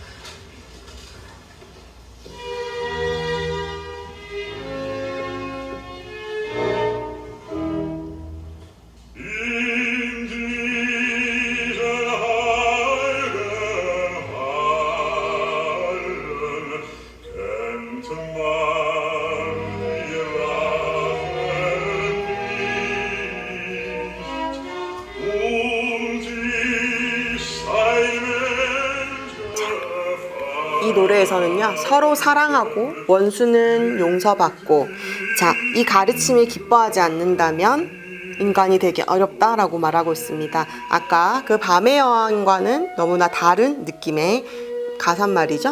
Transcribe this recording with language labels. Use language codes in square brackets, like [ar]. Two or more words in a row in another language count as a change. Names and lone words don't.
[de] In diesen heiligen Hallen könnte man die Rache nicht und ich sei [ko] 이 노래에서는요, 서로 사랑하고 원수는 용서받고, 자, 이 가르침이 기뻐하지 않는다면 인간이 되기 어렵다라고 말하고 있습니다. 아까 그 밤의 여왕과는 너무나 다른 느낌의 가사말이죠.